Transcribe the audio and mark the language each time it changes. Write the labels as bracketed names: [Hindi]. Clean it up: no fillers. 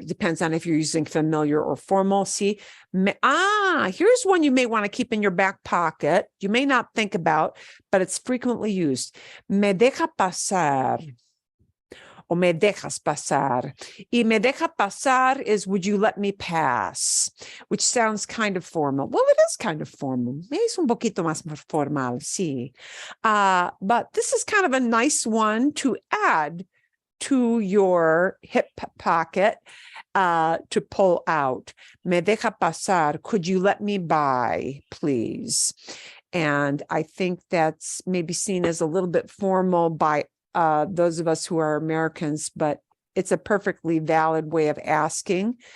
[English] It depends on if you're using familiar or formal. Sí. Here's one you may want to keep in your back pocket. You may not think about, but it's frequently used. [Spanish] Me deja pasar. O me dejas pasar. Y me deja pasar [English] is, would you let me pass? Which sounds kind of formal. Well, it is kind of formal. [Spanish] Es un poquito más formal, sí. [English] But this is kind of a nice one to add to your hip pocket to pull out. [Spanish] Me deja pasar. [English] Could you let me by, please? And I think that's maybe seen as a little bit formal by those of us who are Americans, but it's a perfectly valid way of asking.